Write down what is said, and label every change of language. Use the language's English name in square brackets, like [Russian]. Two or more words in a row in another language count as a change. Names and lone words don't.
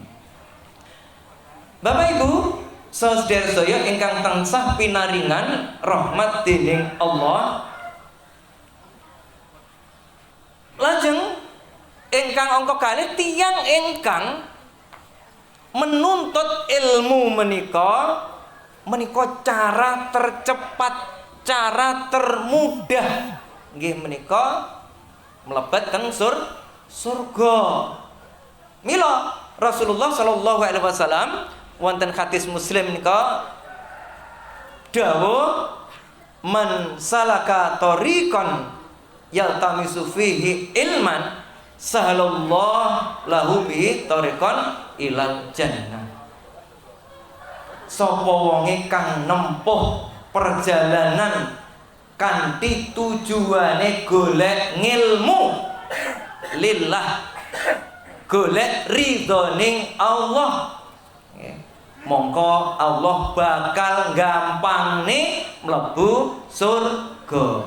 [Javanese] Bapak Ibu saudara sedaya ingkang tansah pinaringan rahmat dening Allah, lajeng ingkang angka kalih tiyang ingkang menuntut ilmu menika [Indonesian] cara tercepat, cara termudah [Javanese] nggih menika mlebet teng surga. Mila Rasulullah sallallahu alaihi wasallam wonten hadis Muslim menika dawuh, [Arabic] من سلك طريقا يلتمس فيه علما سهل الله له به طريقا إلى الجنة. [Javanese] Sapa wonge kang nempuh perjalanan kanthi tujuane golek ngilmu lillah, golek ridhoning Allah, mongko Allah bakal gampangne mlebu surga.